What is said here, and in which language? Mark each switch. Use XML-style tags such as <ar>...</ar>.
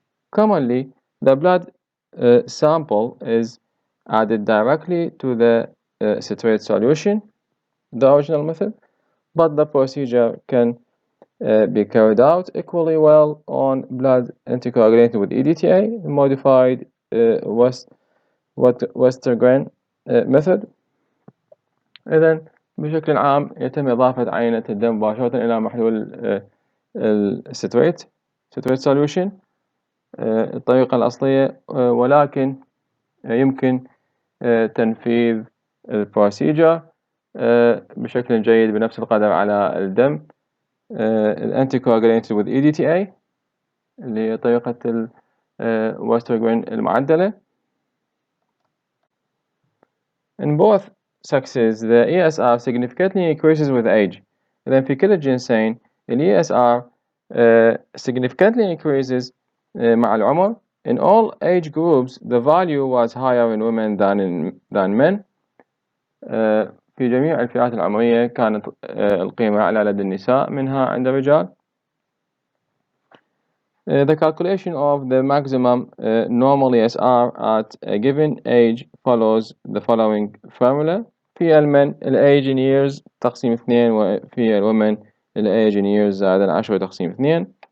<en>Commonly, the blood sample is added directly to the citrate solution, the original method, but the procedure can be carried out equally well on blood anticoagulated with EDTA, modified Westergren method.</en> <ar>إذن بشكل عام يتم إضافة عينة الدم مباشرة إلى محلول الستريت solution الطريقة الأصلية، ولكن يمكن تنفيذ البروسيجر بشكل جيد بنفس القدر على الدم</ar> <en>anticoagulated with EDTA</en> <ar>اللي هي طريقة Westergren المعدلة.</ar> <en>In both sexes the ESR significantly increases with age. Then</en> <ar>في كلا الجنسين ال ESR</ar> <en>significantly increases</en> <ar>مع العمر.</ar> <en>In all age groups the value was higher in women than men.</en> <ar>في جميع الفئات العمرية كانت القيمة أعلى لدى النساء منها عند الرجال.</ar> <en>The calculation of the maximum normal ESR at a given age follows the following formula.</en> <ar>في المن</ar> <en>age in years</en> <ar>تقسيم 2، وفي الwomen age in years زائد 10 تقسيم 2.</ar>